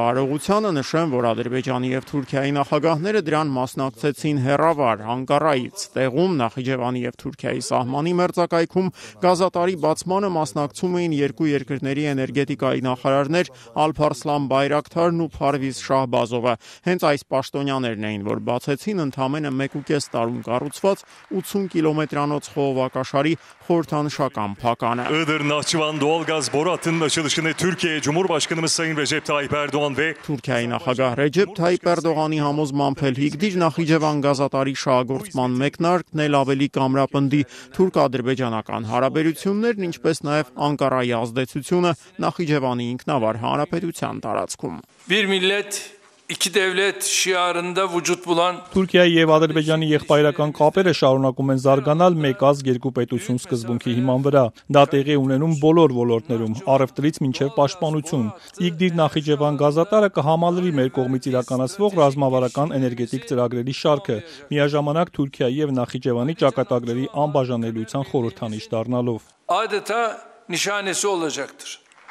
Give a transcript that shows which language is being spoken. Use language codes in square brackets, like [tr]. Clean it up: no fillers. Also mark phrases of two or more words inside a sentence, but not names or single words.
[hy] արարողությանը նշեմ, որ Ադրբեջանի եւ Թուրքիայի նախագահները դրան մասնակցեցին հեռավար Անկարայից։ Տեղում Նախիջևանի եւ Թուրքիայի սահմանի մերձակայքում գազատարի բացմանը մասնակցում էին երկու երկրների էներգետիկայի նախարարներ Ալփարսլան Բայրակթարն ու Փարվիզ Շահբազովը։ Հենց այս պաշտոնյաներն էին, որ բացեցին ընդամենը 1.5 տարում կառուցված 80 կիլոմետրանոց խողովակաշարի խորհրդանշական փականը։ [tr] Iğdır Nahçıvan doğalgaz boru hattının açılışını Türkiye Cumhurbaşkanımız Sayın Recep Tayyip Erdoğan ve [hy] Թուրքիայի նախագահ Ռեջեփ Թայիպ Էրդողանի համոզմամբ Իգդիր Նախիջևան գազատարի շահագործման մեկնարկն էլ ավելի կամրապնդի թուրք-ադրբեջանական հարաբերություններն, ինչպես նաև Անկարայի ազդեցությունը Նախիջևանի ինքնավար հանրապետության տարածքում։ [tr] Bir millet, iki devlet şiarında vücut bulan [hy] Թուրքիայի եւ Ադրբեջանի եղբայրական կապերը շարունակում են զարգանալ մեկ ազգ երկու պետություն սկզբունքի հիման վրա։ Դա տեղի ունենում բոլոր ոլորտներում, առևտրից մինչև պաշտպանություն։ Իգդիր Նախիջևան գազատարը կհամալրի մեր կողմից իրականացվող ռազմավարական էներգետիկ ծրագրերի շարքը, միաժամանակ Թուրքիայի եւ Նախիջևանի ճակատագրերի անբաժանելիության խորհրդանիշ դառնալով։ [tr] adeta nişanesi olacaktır.